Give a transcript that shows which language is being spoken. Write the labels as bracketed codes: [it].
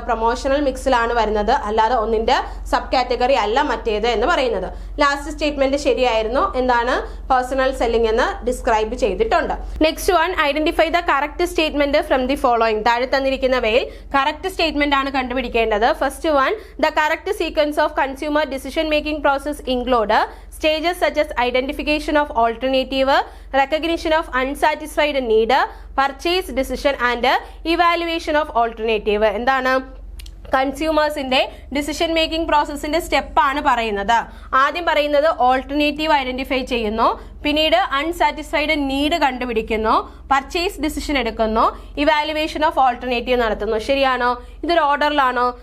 [ml] Promotional മിക്സിലാണ് വരുന്നത്, അല്ലാതെ ഒന്നിന്റെ സബ് കാറ്റഗറി അല്ല മറ്റേത് എന്ന് പറയുന്നത്. ലാസ്റ്റ് സ്റ്റേറ്റ്മെന്റ് ശരിയായിരുന്നു. എന്താണ്? പേഴ്സണൽ സെല്ലിംഗ് എന്ന് ഡിസ്ക്രൈബ് ചെയ്തിട്ടുണ്ട്. [en] Next one, identify the correct statement from the following. [ml] താഴെ തന്നിരിക്കുന്നവയിൽ കറക്റ്റ് സ്റ്റേറ്റ്മെന്റ് ആണ് കണ്ടുപിടിക്കേണ്ടത്. [en] First one, the correct sequence of consumer decision making process include stages such as identification of alternative, recognition of unsatisfied need, purchase decision and evaluation of alternative. [ml] എന്താണ്? കൺസ്യൂമേഴ്സിന്റെ decision making പ്രോസസ്സിന്റെ സ്റ്റെപ്പാണ് പറയുന്നത്. ആദ്യം പറയുന്നത് alternative identify ചെയ്യുന്നു, പിന്നീട് unsatisfied need കണ്ടുപിടിക്കുന്നു, purchase decision എടുക്കുന്നു, evaluation of alternative നടത്തുന്നു. ശരിയാണോ? ഇതൊരു ഓർഡറിലാണോ?